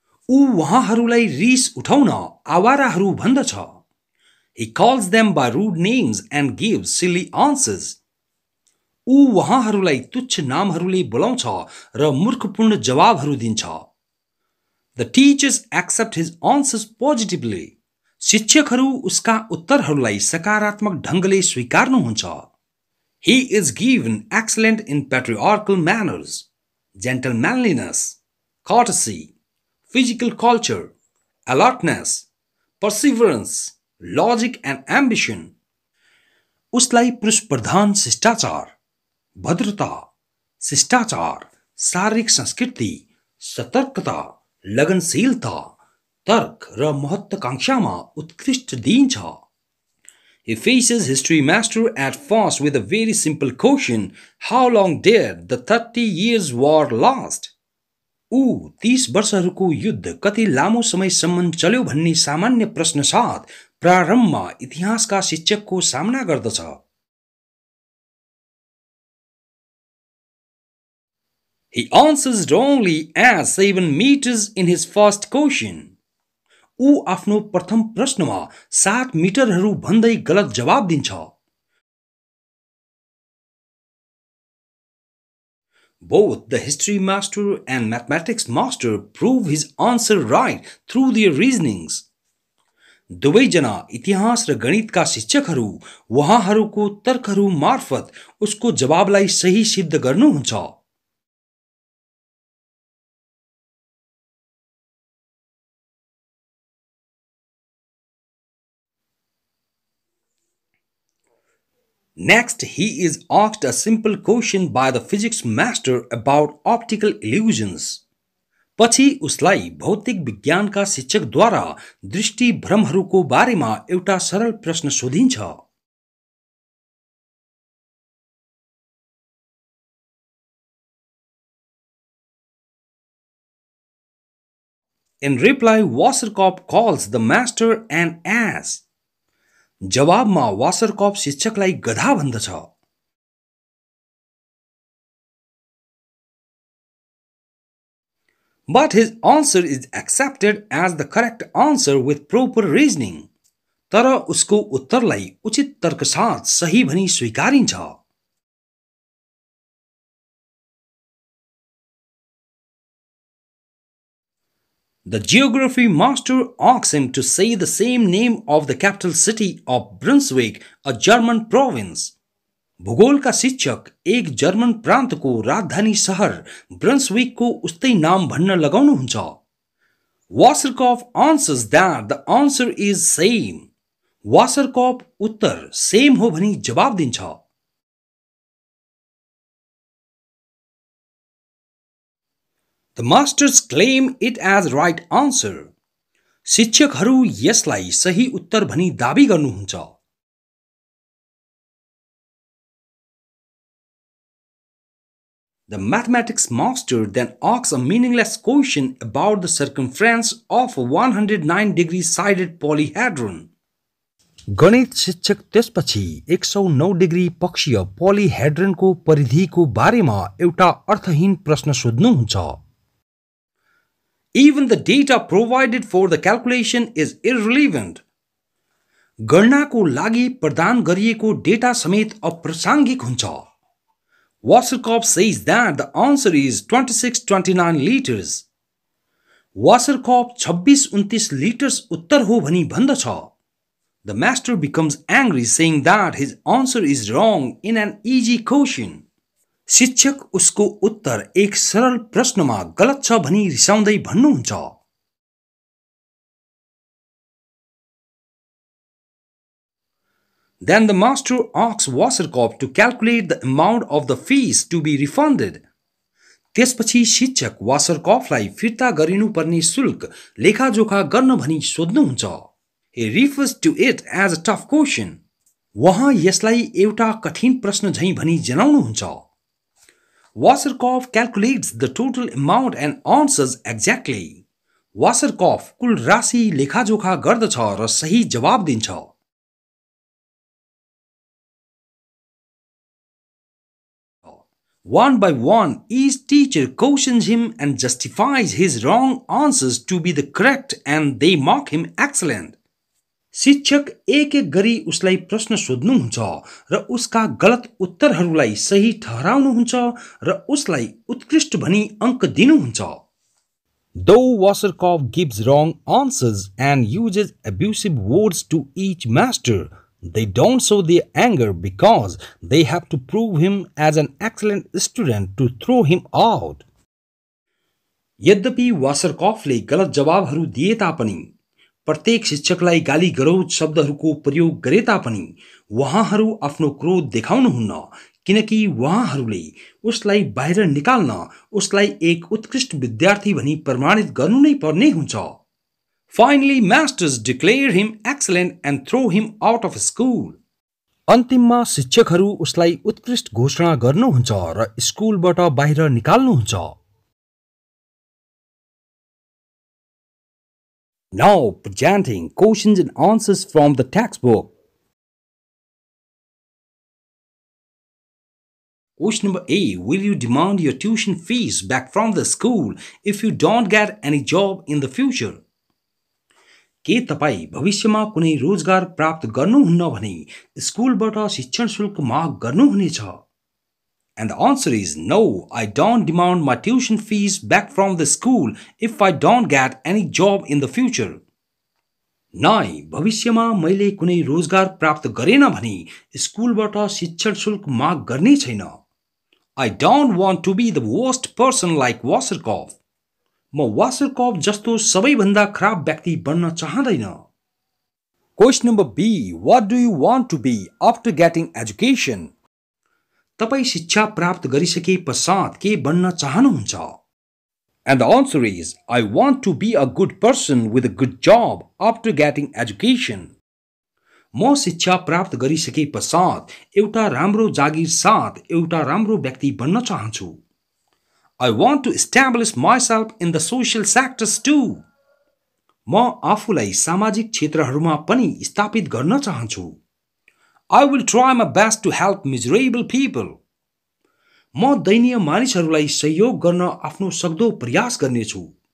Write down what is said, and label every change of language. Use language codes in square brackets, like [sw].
[ne] ऊ उहाँहरूलाई रिस उठाउन आवाराहरू भन्दछ. [en] He calls them by rude names and gives silly answers. [ne] ऊ उहाँहरूलाई तुच्छ नामहरूले बोलाउँछ र मूर्खपूर्ण जवाबहरू दिन्छ. [en] The teachers accept his answers positively. [ne] शिक्षकहरू उसका उत्तरहरूलाई सकारात्मक ढङ्गले स्वीकार्नुहुन्छ. [en] He is given excellent in patriarchal manners, gentlemanliness, courtesy, physical culture, alertness, perseverance, logic and ambition. [ne] उसलाई पुरुष प्रधान शिष्टाचार, भद्रता, शिष्टाचार, शारीरिक संस्कृति, सतर्कता, लगनशीलता, तर्क र महत्त्वाकांक्षामा उत्कृष्ट दिइन्छ. [en] He faces history master at first with a very simple question: how long did the 30 years war last? [ne] ऊ 30 वर्षहरूको युद्ध कति लामो समयसम्म चल्यो भन्ने सामान्य प्रश्न साथ प्रारम्भमा इतिहासका शिक्षकको सामना गर्दछ। [en] He answers wrongly as 7 meters in his first question. [ne] ऊ आफ्नो प्रथम प्रश्नमा 7 मिटरहरू भन्दै गलत जवाब दिन्छ। [en] Both the history master and mathematics master prove his answer right through their reasonings. [ne] दुवैजना इतिहास र गणितका शिक्षकहरू वहाँहरूको तर्कहरू मार्फत उसको जवाबलाई सही सिद्ध गर्नुहुन्छ। [en] Next, he is asked a simple question by the physics master about optical illusions. [ne] पछि उसलाई भौतिक विज्ञानका शिक्षकद्वारा दृष्टि भ्रमहरूको बारेमा एउटा सरल प्रश्न सोधिन्छ। [en] In reply, Waserkopf calls the master an ass. [ne] जवाबमा वासरकॉफ शिक्षकलाई गधा भन्दछ। [en] But his answer is accepted as the correct answer with proper reasoning. [ne] तर उसको उत्तरलाई उचित तर्कसाथ सही भनी स्वीकारिन्छ। [en] The geography master asks him to say the same name of the capital city of Brunswick, a German province. [ne] भूगोलका शिक्षक एक German प्रान्तको राजधानी शहर ब्रन्सविकको उस्तै नाम भन्न लगाउनुहुन्छ। [en] Waserkopf answers that the answer is same. [ne] Waserkopf उत्तर सेम हो भनी जवाब दिन्छ। [en] The masters claim it as right answer. [ne] शिक्षकहरू यसलाई सही उत्तर भनी दाबी गर्नुहुन्छ। [en] The mathematics master then asks a meaningless question about the circumference of a 109-degree sided polyhedron. [ne] गणित शिक्षक त्यसपछि 109 डिग्री पक्षीय पोलिहेड्रनको परिधिको बारेमा एउटा अर्थहीन प्रश्न सोध्नुहुन्छ। [en] Even the data provided for the calculation is irrelevant. [ne] गणनाको लागि प्रदान गरिएको डेटा समेत अप्रासङ्गिक हुन्छ। [en] Waserkopf says that the answer is 2629 liters. [ne] Waserkopf 2629 liters उत्तर हो भनी भन्दछ। [en] The master becomes angry saying that his answer is wrong in an easy question. [ne] शिक्षक उसको उत्तर एक सरल प्रश्नमा गलत छ भनी रिसाउँदै भन्नुहुन्छ। [en] Then the master asks Waserkopf to calculate the amount of the fees to be refunded. [ne] त्यसपछि शिक्षक वासरकॉफलाई फिर्ता गरिनुपर्ने शुल्क लेखाजोखा गर्न भनी सोध्नुहुन्छ। [en] He refers to it as a tough question. [ne] वहाँ यसलाई एउटा कठिन प्रश्न झैं भनी जनाउनुहुन्छ। [en] Waserkopf calculates the total amount and answers exactly. [ne] Waserkopf कुल राशि लेखाजोखा गर्दछ र सही जवाब दिन्छ। [en] One by one, each teacher cautions him and justifies his wrong answers to be the correct and they mark him excellent. [ne] शिक्षक एक एक गरी उसलाई प्रश्न सोध्नुहुन्छ र उसका गलत उत्तरहरूलाई सही ठहराउनुहुन्छ र उसलाई उत्कृष्ट भनी अंक दिनुहुन्छ। [en] Though Waserkopf gives wrong answers and uses abusive words to each master, they don't show their anger because they have to prove him as an excellent student to throw him out. [ne] यद्यपि वासरकॉफले गलत जवाबहरू दिए तापनि प्रत्येक शिक्षकलाई गाली गरौज शब्दहरूको प्रयोग गरे तापनि उहाँहरू आफ्नो क्रोध देखाउनुहुन्न किनकि उहाँहरूले उसलाई बाहिर निकाल्न उसलाई एक उत्कृष्ट विद्यार्थी भनी प्रमाणित गर्नु नै पर्ने हुन्छ। [en] Finally, masters declare him excellent and throw him out of school. [ne] अन्तिममा शिक्षकहरू उसलाई उत्कृष्ट घोषणा गर्नुहुन्छ र स्कुलबाट बाहिर निकाल्नुहुन्छ। [en] Now presenting questions and answers from the textbook. Question number A. Will you demand your tuition fees back from the school if you don't get any job in the future? [ne] के तपाई भविष्यमा कुनै रोजगार प्राप्त गर्नुहुन्न भने स्कुलबाट शिक्षण शुल्क माग गर्नुहुनेछ? [en] And the answer is no, I don't demand my tuition fees back from the school if I don't get any job in the future. [ne] नाइ भविष्यमा मैले कुनै रोजगार प्राप्त गरेन भने स्कुलबाट शिक्षण शुल्क माग गर्ने छैन. [en] I don't want to be the worst person like Waserkopf. [ne] म Waserkopf जस्तो सबैभन्दा खराब व्यक्ति बन्न चाहदैन. [en] Question number B. What do you want to be after getting education? [ne] तपाई शिक्षा प्राप्त गरिसके पश्चात के बन्न चाहनुहुन्छ? [en] And the answer is, I want to be a good person with a good job after getting education. [ne] म शिक्षा प्राप्त गरिसके पश्चात एउटा राम्रो जागिर साथ एउटा राम्रो व्यक्ति बन्न चाहन्छु. [en] I want to establish myself in the social sectors too. [ne] म आफूलाई सामाजिक क्षेत्रहरूमा पनि स्थापित गर्न चाहन्छु. [en] I will try my best to help miserable people. [ne] म दयनीय मानिसहरूलाई सहयोग गर्न आफ्नो सक्दो प्रयास गर्नेछु.